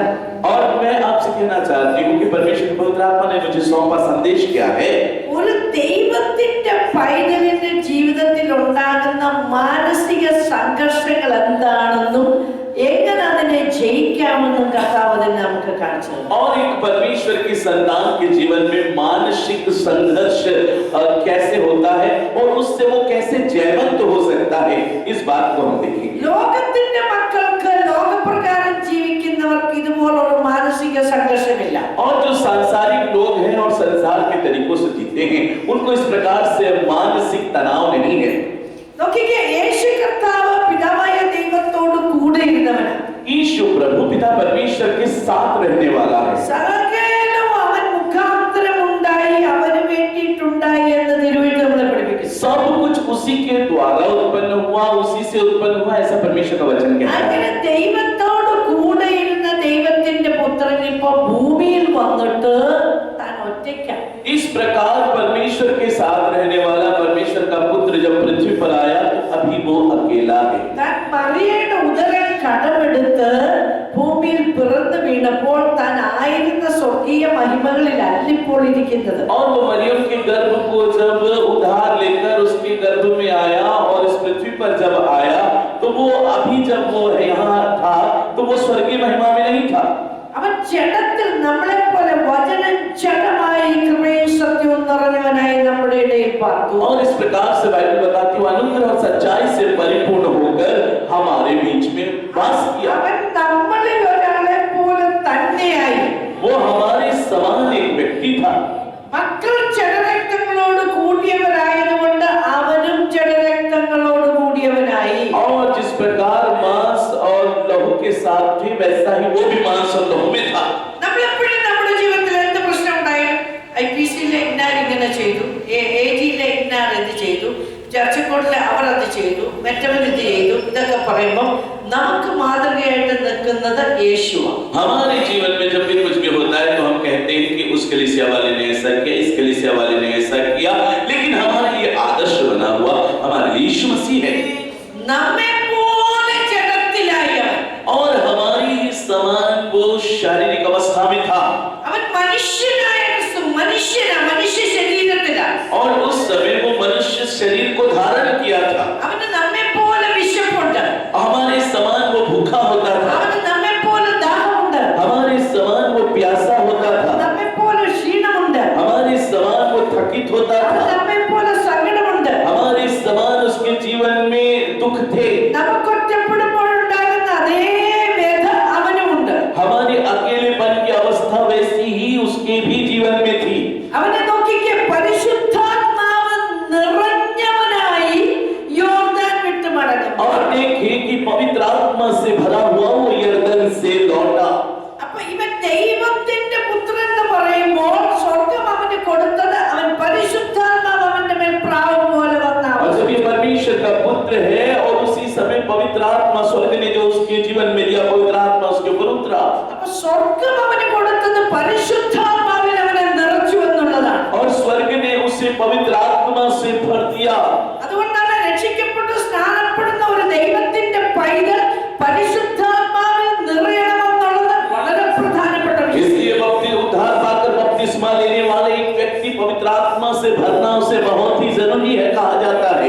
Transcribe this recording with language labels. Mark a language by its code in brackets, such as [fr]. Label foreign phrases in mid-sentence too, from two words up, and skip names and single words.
[hi] और मैं आपसे कहना चाहती हूँ कि परमेश्वर के पवित्र आत्मा ने मुझे सौंपा संदेश क्या है। [ml] ഒരു ദൈവത്തിന്റെ പൈതലിന്റെ ജീവിതത്തിൽ ഉണ്ടാകുന്ന മാനസിക സംഘർഷങ്ങൾ എന്താണെന്നും എങ്ങനെ അതിനെ ജയിക്കാമെന്നും കർത്താവ് തന്നെ നമുക്ക് കാണിച്ചു തന്നു. [hi] और एक परमेश्वर की संतान के जीवन में मानसिक संघर्ष कैसे होता है और उससे वो कैसे जयवंत हो सकता है, इस बात को हम देखेंगे। [ml] ലോകത്തിന്റെ മക്കൾക്ക്, ലോകപ്രകാരം ജീവിക്കുന്നവർക്ക് ഇതുപോലൊരു മാനസിക സംഘർഷമില്ല. [hi] और जो सांसारिक लोग हैं और संसार के तरीकों से जीते हैं, उनको इस प्रकार से मानसिक तनाव नहीं है। [ml] നോക്കിക്കേ, യേശു കർത്താവ് പിതാവായ ദൈവത്തോട് കൂടെ ഇരുന്നവനാണ്. [hi] ईशु प्रभु पिता परमेश्वर के साथ रहने वाला है। [ml] സകലവും അവൻ മുഖാന്തരം ഉണ്ടായി, അവന് വേണ്ടിയിട്ടുണ്ടായി എന്ന് തിരുവെഴുത്ത് നമ്മളെ പഠിപ്പിക്കുന്നു. [hi] सब कुछ उसी के द्वारा उत्पन्न हुआ, उसी से उत्पन्न हुआ, ऐसा परमेश्वर का वचन कहता है। [ml] അങ്ങനെ ദൈവത്തോട് കൂടെ ഇരുന്ന ദൈവത്തിന്റെ പുത്രൻ ഇപ്പോ ഭൂമിയിൽ വന്നിട്ട് താൻ ഒറ്റയ്ക്കാണ്. [hi] इस प्रकार परमेश्वर के साथ रहने वाला परमेश्वर का पुत्र जब पृथ्वी पर आया तो है। [ml] താൻ മറിയയുടെ ഉദരം കടമെടുത്ത് ഭൂമിയിൽ പിറന്നു വീണപ്പോൾ താൻ ആയിരുന്ന സ്വർഗീയ മഹിമകളിൽ അല്ലിപ്പോൾ ഇരിക്കുന്നത്. [hi] और वो मरियम के गर्भ को जब उधार लेकर उसके गर्भ में आया और इस पृथ्वी पर जब आया तो वो अभी जब वो यहाँ था तो वो स्वर्गीय महिमा में नहीं था। [ml] അവൻ ജഡത്തിൽ നമ്മളെ പോലെ വചനം ജഡമായി കൃപയും സത്യവും നിറഞ്ഞവനായി നമ്മുടെ ഇടയിൽ പാർത്തു. [hi] और इस प्रकार से बाइबल बताती है अनुग्रह और सच्चाई से परिपूर्ण होकर हमारे बीच में वास किया। [ml] അവൻ നമ്മളിൽ ഒരാളെ പോലെ തന്നെയായി. [hi] वो हमारे समान एक व्यक्ति था। [ml] മക്കൾ ജഡരക്തങ്ങളോട് കൂടിയവരായതുകൊണ്ട് അവനും ജഡരക്തങ്ങളോട് കൂടിയവനായി. [hi] और जिस प्रकार मांस और लहू के साथ थे वैसा ही वो भी मांस और लहू में था। [ml] നമ്മളെപ്പോഴും നമ്മുടെ ജീവിതത്തിൽ എന്ത് പ്രശ്നം ഉണ്ടായാലും IPC-യിലെ ഇന്നാർ ഇങ്ങനെ ചെയ്തു, AG-യിലെ ഇന്നാർ ഇത് ചെയ്തു, ചർച്ചക്കോട്ടിലെ അവർ അത് ചെയ്തു, മറ്റവൻ ഇത് ചെയ്തു, ഇതൊക്കെ പറയുമ്പോൾ നമുക്ക് മാതൃകയായിട്ട് നിൽക്കുന്നത് യേശുവാണ്. [hi] हमारे जीवन में जब भी कुछ भी होता है तो हम कहते हैं कि उस कलीसिया वाले ने ऐसा किया, इस कलीसिया वाले ने ऐसा किया, लेकिन हमारे लिए आदर्श बना हुआ हमारे लिए यीशु मसीह है। [ml] നമ്മെ പോലെ ജഡത്തിലായവൻ, [hi] और हमारी ही समान वो शारीरिक अवस्था में था। [ml] അവൻ മനുഷ്യനായ മനുഷ്യ ശരീരത്തിലാണ്. [hi] और उस समय वो मनुष्य शरीर को धारण किया था। [ml] അവന് നമ്മെ പോലെ വിശപ്പുണ്ട്, [hi] हमारे समान वो भूखा होता था, [ml] അവന് നമ്മെ പോലെ ദാഹമുണ്ട്, [hi] हमारे समान वो प्यासा होता था, [ml] നമ്മെ പോലെ ക്ഷീണമുണ്ട്, [hi] हमारे समान वो थकित होता [ml] അവന് [hi] था, [ml] നമ്മെ പോലെ സങ്കടമുണ്ട്. [hi] हमारे समान उसके जीवन में दुख थे, [ml] നമുക്കൊറ്റപ്പെടുമ്പോൾ ഉണ്ടാകുന്ന അതേ വേദ അവനുമുണ്ട്. [hi] हमारे अकेलेपन की अवस्था वैसी ही उसके भी जीवन में थी। [ml] അവനെ നോക്കിക്കേ, പരിശുദ്ധാത്മാവ് നിറഞ്ഞവനായി യോർദാൻ വിട്ട് മടങ്ങും. [hi] और देखे कि पवित्र आत्मा से भरा हुआ वो यरदन से लौटा। [ml] അപ്പൊ ഇവൻ ദൈവത്തിന്റെ പുത്രൻ എന്ന് പറയുമ്പോൾ സ്വർഗം അവന് കൊടുത്തത് അവൻ പരിശുദ്ധാത്മാവ് അവന്റെ മേൽ പ്രാവ് പോലെ വന്ന [hi] और जब ये परमेश्वर का पुत्र है और उसी समय पवित्र आत्मा स्वर्ग ने जो उसके जीवन में दिया, पवित्र आत्मा उसके ऊपर उतरा। [ml] അപ്പൊ സ്വർഗം അവന് കൊടുത്തത് പരിശുദ്ധാത്മാവിൽ അവനെ നിറച്ചു എന്നുള്ളതാണ്. [hi] और स्वर्ग ने उसे पवित्र आत्मा से भर दिया। [ml] അതുകൊണ്ടാണ് രക്ഷിക്കപ്പെട്ട് സ്നാനപ്പെടുന്ന ഒരു ദൈവത്തിന്റെ പൈതൽ പരിശുദ്ധാത്മാവിൽ നിറയണമെന്നുള്ളത് വളരെ പ്രധാനപ്പെട്ട വിഷയം. [hi] इसलिए उद्धार पाकर बपतिस्मा लेने वाले एक व्यक्ति पवित्र आत्मा से भरना उसे बहुत ही जरूरी है कहा जाता है।